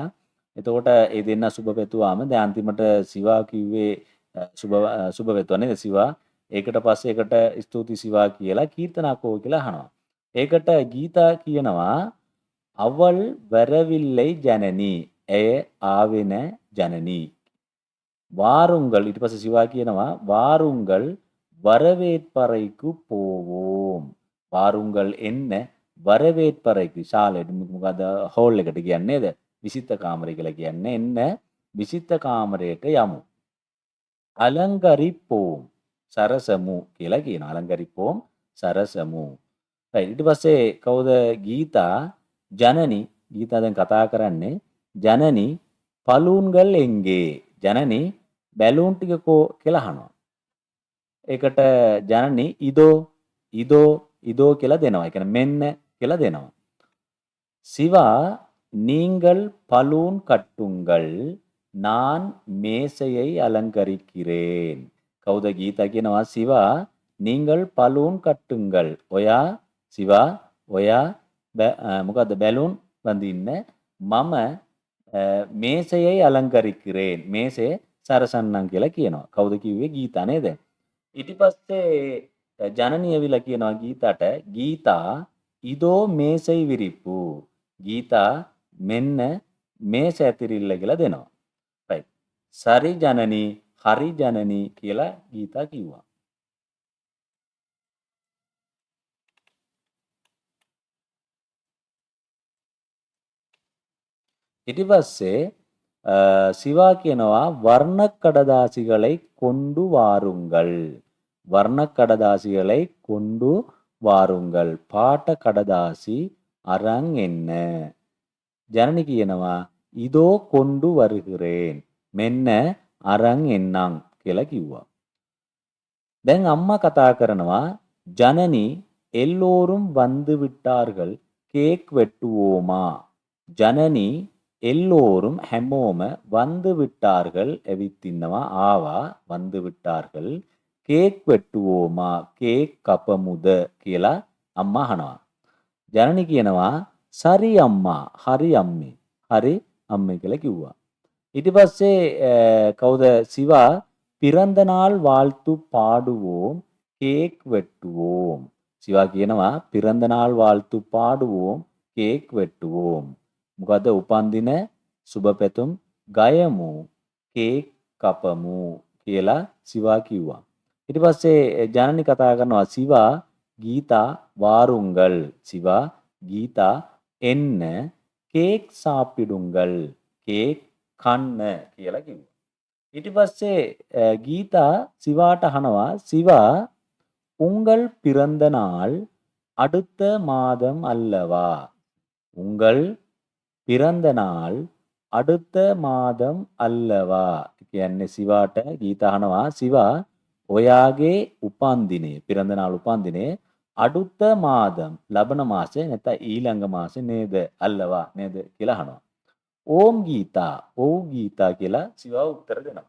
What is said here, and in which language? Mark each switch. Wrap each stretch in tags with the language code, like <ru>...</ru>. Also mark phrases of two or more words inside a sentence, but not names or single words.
<si>එතකොට ඒ දෙන්න සුබ පැතුවාම දැන් අන්තිමට සිවා කිව්වේ සුබ පැතුවා නේද? සිවා. ඒකට පස්සේ ඒකට ස්තුති සිවා කියලා කීර්තනා කෝ කියලා අහනවා. ඒකට ගීතා කියනවා</si> <ta>அவள் வரவில்லை</ta> <si>ජනනි. ඇය ආවේ නැ ජනනි. வாருங்கள் ඊට පස්සේ සිවා කියනවා வாருங்கள் வரவேற்பறைக்கு போவோம். வாருங்கள் එන්න வரவேற்பறைக்கு ශාලෙට මොකද හෝල් එකට කියන්නේ නේද? විසිත කාමරය කියලා කියන්නේ එන්න විසිත කාමරයට යමු. අලංකරිප්පෝම් සරසමු කියලා කියනවා. අලංකරිප්පෝම් සරසමු. ඊට පස්සේ කවුද? ගීතා ජනනි. ගීතා දැන් කතා කරන්නේ ජනනි</si> <ta>பலூன்கள் எங்கே</ta> <si>ජනනි බැලූන් ටික කෝ කියලා අහනවා. ඒකට ජනනි இதோ කියලා දෙනවා. ඒ කියන්නේ මෙන්න කියලා දෙනවා.</si> <ta>சிவா நீங்கள் பலூன் கட்டுங்கள் நான் மேசையை අලංකරිக்கிறேன்.</ta> <si>කවුද ගීතා කියනවා සිවා</si> <ta>நீங்கள் பலூன் கட்டுங்கள்.</ta> <si>ඔයා සිවා ඔයා මොකද්ද බැලූන් බඳින්න මම මේසයයි අලංකරිக்கிறேன். මේසය සරසන්නම් කියලා කියනවා. කවුද කිව්වේ ගීතා නේද? ඊට පස්සේ ජනනි ඇවිල්ලා කියනවා ගීතාට ගීතා</si> <ta>இதோ மேசை விரிப்பு.</ta> <si>ගීතා මෙන්න මේස ඇතිරිල්ල කියලා දෙනවා. right. සරි ජනනි හරි ජනනි කියලා ගීතා කිව්වා. ඊට පස්සේ சிவா කියනවා වර්ණ කඩදාසිகளை</si> <ta>கொண்டு வாருங்கள். වර්ණ කඩදාසිகளை கொண்டு வாருங்கள்.</ta> <si>පාට කඩදාසි අරන් එන්න. ජනනි කියනවා</si> <ta>இதோ கொண்டு வருகிறேன்.</ta> <si>මෙන්න අරන් එන්නම් කියලා කිව්වා. දැන් අම්මා කතා කරනවා ජනනි</si> <ta>எல்லோரும் வந்து விட்டார்கள் கேக் வெட்டுவோமா.</ta> <si>ජනනි எல்லோரும் හැමෝම</si> <ta>வந்து விட்டார்கள்</ta> <si>ඇවිත් ඉන්නවා ආවා</si> <ta>வந்து விட்டார்கள் கேக் வெட்டுவோமா</ta> <si>කේක් කපමුද කියලා අම්මා අහනවා. ජනනි කියනවා සරි අම්මා හරි අම්මේ හරි අම්මේ කියලා කිව්වා. ඊට පස්සේ කවුද</si> <ta>சிவா பிறந்த நாள் வாழ்த்து பாடுவோம் கேக் வெட்டுவோம். சிவா කියනවා பிறந்த நாள் வாழ்த்து பாடுவோம் கேக் வெட்டுவோம்.</ta> <si>මොකද උපන්දින සුබ පැතුම් ගයමු කේක් කපමු කියලා සිවා කිව්වා. ඊට පස්සේ ජනනි කතා කරනවා සිවා ගීතා வாருங்கள். සිවා ගීතා එන්න කේක් சாப்பிடுங்கள். කේක් කන්න කියලා කිව්වා. ඊට පස්සේ ගීතා සිවාට අහනවා</si> <ta>சிவா உங்கள் பிறந்த நாள் அடுத்த மாதம் அல்லவா. உங்கள் பிறந்த நாள் அடுத்த மாதம் அல்லவா.</ta> <si>කියන්නේ සිවාට ගීතා අහනවා සිවා ඔයාගේ උපන්දිනය</si> <ta>பிறந்த நாள்</ta> <si>උපන්දිනය</si> <ta>அடுத்த மாதம்</ta> <si>ලබන මාසේ නැත්නම් ඊළඟ මාසේ නේද අල්ලවා නේද කියලා අහනවා. ඕම් ගීතා ඔව් ගීතා කියලා සිවා උත්තර දෙනවා.</si>